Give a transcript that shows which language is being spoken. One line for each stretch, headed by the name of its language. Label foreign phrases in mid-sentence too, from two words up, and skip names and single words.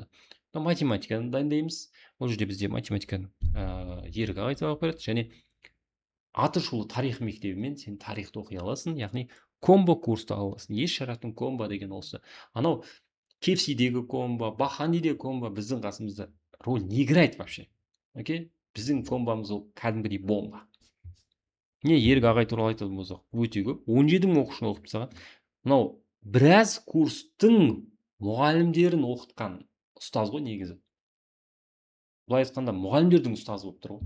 Kazakh: Математиканы дайындаймыз. Ол жерде бізде математиканы Ерік ағай сабақ береді, және Атышулы тарих мектебімен сен тарихты оқи аласың, яғни комбо курсты аласың. Еш шараттың комбо деген осы. Анау KFC-дегі комбо, Баханидегі комбо біздің қасымызда
Russian: роль не играет вообще.
Kazakh: Окей? Біздің комбамыз ол кәдімгідей бомба. Не Ерік ағай туралы айтатын болсақ, өте көп. 17 мың оқушыны оқып тастаған. Мынау біраз курстың мұғалімдерін оқытқан ұстаз ғой негізі. Былай айтқанда мұғалімдердің ұстазы болып тұр ғой.